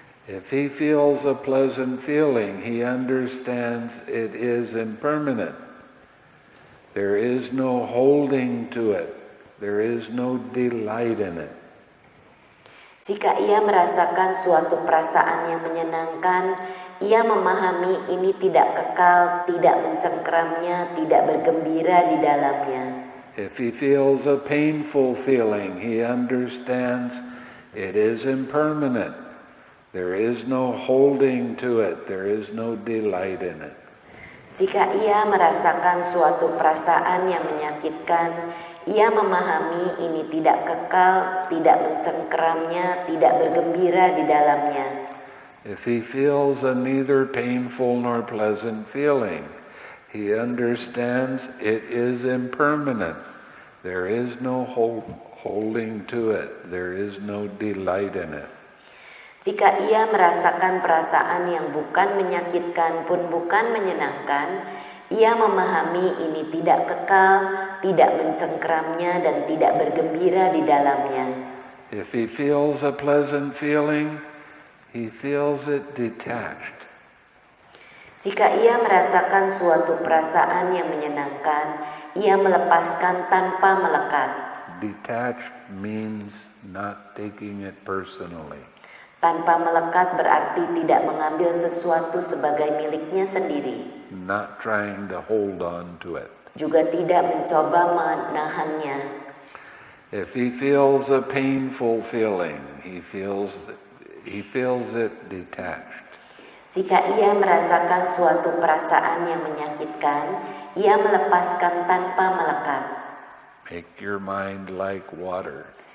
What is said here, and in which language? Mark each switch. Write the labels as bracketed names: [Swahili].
[English] If he feels a pleasant feeling, he understands it is impermanent. There is no holding to it. There is no delight in it. [Indonesian] Jika ia merasakan suatu perasaan yang menyenangkan, ia memahami ini tidak kekal, tidak mencengkeramnya, tidak bergembira di dalamnya. [English] If he feels a painful feeling, he understands it is impermanent. There is no holding to it. There is no delight in it. [Indonesian] Jika ia merasakan suatu perasaan yang menyakitkan, ia memahami ini tidak kekal, tidak mencengkeramnya, tidak bergembira di dalamnya. [English] If he feels a neither painful nor pleasant feeling, he understands it is impermanent. There is no holding to it. There is no delight in it. [Indonesian] Jika ia merasakan perasaan yang bukan menyakitkan pun bukan menyenangkan, ia memahami ini tidak kekal, tidak mencengkeramnya, dan tidak bergembira di dalamnya. [English] If he feels a pleasant feeling, he feels it detached. [Indonesian] Jika ia merasakan suatu perasaan yang menyenangkan, ia melepaskan tanpa melekat. [English] Detached means not taking it personally. [Indonesian] Tanpa melekat berarti tidak mengambil sesuatu sebagai miliknya sendiri. [English] Not trying to hold on to it. [Indonesian] Juga tidak mencoba menahannya. [English] If he feels a painful feeling, he feels he feels it detached. [Indonesian] Jika ia merasakan suatu perasaan yang menyakitkan, ia melepaskan tanpa melekat. [English] Make your mind like water.